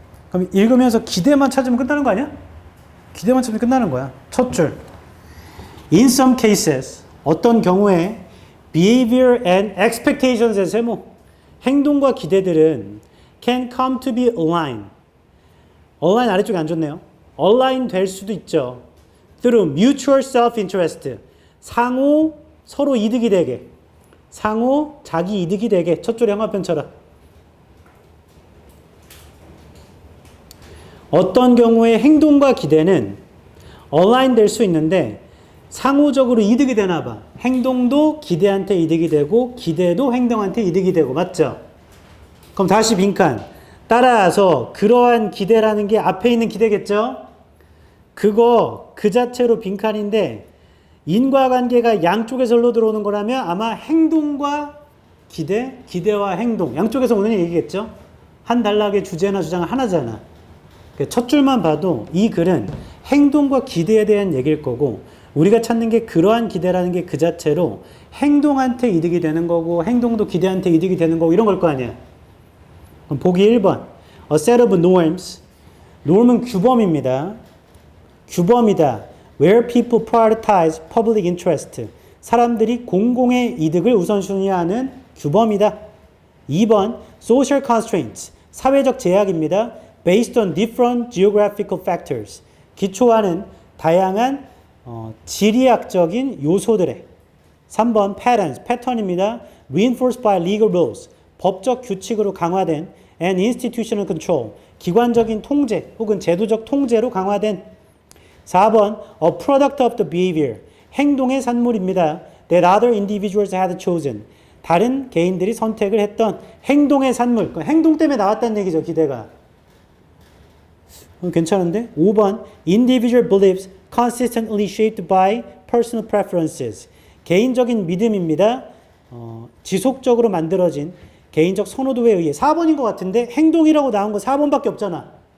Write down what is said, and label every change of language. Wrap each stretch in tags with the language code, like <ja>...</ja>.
<ko>그럼 읽으면서 기대만 찾으면 끝나는 거 아니야? 기대만 찾으면 끝나는 거야. 첫 줄.</ko> <en>In some cases,</en> <ko>어떤 경우에</ko> <en>behavior and expectations</en> <ko>의 세모, 행동과 기대들은</ko> <en>can come to be aligned.</en> <ko>align 아래쪽에 안 좋네요. align 될 수도 있죠.</ko> <en>through mutual self-interest.</en> <ko>상호 서로 이득이 되게. 상호 자기 이득이 되게. 첫 줄에 형광펜 쳐라. 어떤 경우에 행동과 기대는 align 될 수 있는데 상호적으로 이득이 되나 봐. 행동도 기대한테 이득이 되고 기대도 행동한테 이득이 되고 맞죠? 그럼 다시 빈칸. 따라서 그러한 기대라는 게 앞에 있는 기대겠죠? 그거 그 자체로 빈칸인데 인과관계가 양쪽에서 흘러 들어오는 거라면 아마 행동과 기대, 기대와 행동 양쪽에서 오는 얘기겠죠? 한 단락의 주제나 주장은 하나잖아. 첫 줄만 봐도 이 글은 행동과 기대에 대한 얘기일 거고 우리가 찾는 게 그러한 기대라는 게 그 자체로 행동한테 이득이 되는 거고 행동도 기대한테 이득이 되는 거고 이런 걸 거 아니야. 그럼 보기 1번.</ko> <en>A set of norms.</en> <ko>norm은 규범입니다. 규범이다.</ko> <en>Where people prioritize public interest.</en> <ko>사람들이 공공의 이득을 우선순위하는 규범이다. 2번.</ko> <en>Social constraints.</en> <ko>사회적 제약입니다.</ko> <en>Based on different geographical factors.</en> <ko>기초하는 다양한 지리학적인 요소들에. 3번. Patterns. 패턴입니다.</ko> <en>Reinforced by legal rules.</en> <ko>법적 규칙으로 강화된</ko> <en>and institutional control.</en> <ko>기관적인 통제 혹은 제도적 통제로 강화된. 4번.</ko> <en>A product of the behavior.</en> <ko>행동의 산물입니다.</ko> <en>That other individuals had chosen.</en> <ko>다른 개인들이 선택을 했던 행동의 산물. 행동 때문에 나왔다는 얘기죠, 기대가. 괜찮은데? 5번.</ko> <en>Individual beliefs consistently shaped by personal preferences.</en> <ko>개인적인 믿음입니다. 지속적으로 만들어진 개인적 선호도에 의해. 4번인 것 같은데 행동이라고 나온 거 4번밖에 없잖아.</ko>